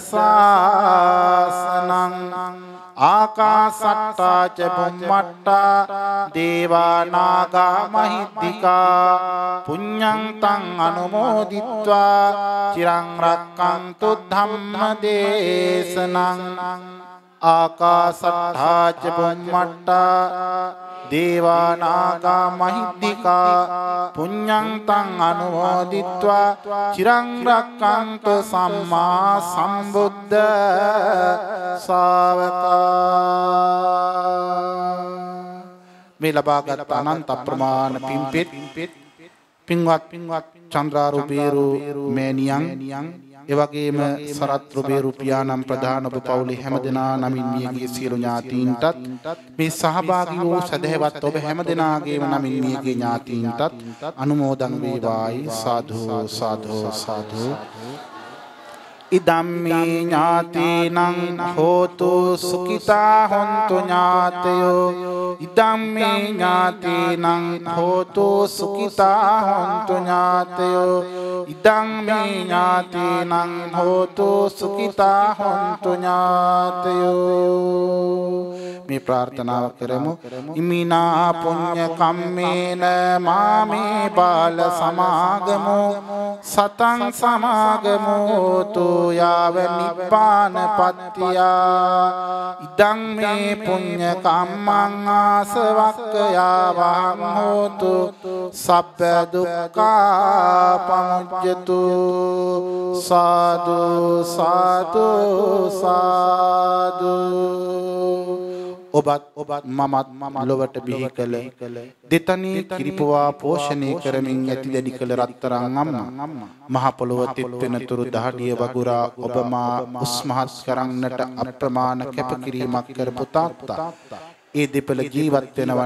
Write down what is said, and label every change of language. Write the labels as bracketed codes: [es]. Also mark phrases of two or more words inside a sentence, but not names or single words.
[pi] ශාසනං ආකාසට්ඨා ච බුම්මට්ටා දේවා නාග මහිද්దికා පුඤ්ඤං තං අනුමෝදිත්වා චිරං රක්ඛන්තු ධම්ම දේශනං ආකාසට්ඨා ච බුම්මට්ටා දේවා නාග මහිද්దికා පුඤ්ඤං තං අනුමෝදිත්වා චිරං රක්ඛන්තු සම්මා සම්බුද්ධ [si] ශාවකා මේ ලබාගත් අනන්ත ප්‍රමාණ පින්පෙත් පින්වත් චන්ද්‍රාරුපේරු මෑණියන් එවැගේම සරත් රුපේරු පියාණන් ප්‍රධාන ඔබ පවුලේ හැමදෙනා නමින් මියගිය සියලු ඥාතීන්ටත් මේ සහභාගී වූ සදහැවත් ඔබ හැමදෙනාගේම නමින් මියගිය ඥාතීන්ටත් අනුමෝදන් වේවායි සාදු සාදු සාදු [pi] ඉදම්මේ ඥාතීනං හෝතු සුඛිතා හොන්තු ඥාතයෝ ඉදම්මේ ඥාතීනං හෝතු සුඛිතා හොන්තු ඥාතයෝ ඉදම්මේ ඥාතීනං හෝතු සුඛිතා හොන්තු ඥාතයෝ [si] මේ ප්‍රාර්ථනාව කරමු [pi] ඉමිනා පුඤ්ඤ කම්මේන මාමේ බාල සමාගමෝ සතං සමාගමෝ තු යාව නිපාන පත්තියා ඉදං මේ පුඤ්ඤ කම්මං ආසවක්ඛයාවං හෝතු සබ්බ දුක්ඛා පමුජ්ජතු සාදු සාදු [si] සාදු ඔබත් මමත් ලොවට බිහි කළ දෙතනී කිරිපුවා පෝෂණය කරමින් ඇති දැඩි කළ රත්තරන් අම්මා මහ පොළොව තෙත් වෙන තුරු දහඩිය වගුරා ඔබ මා උස්මහත් කරන්නට අප්‍රමාණ කැපකිරීමක් කරපු තාත්තා ඒ දෙපළ ජීවත් වෙනවා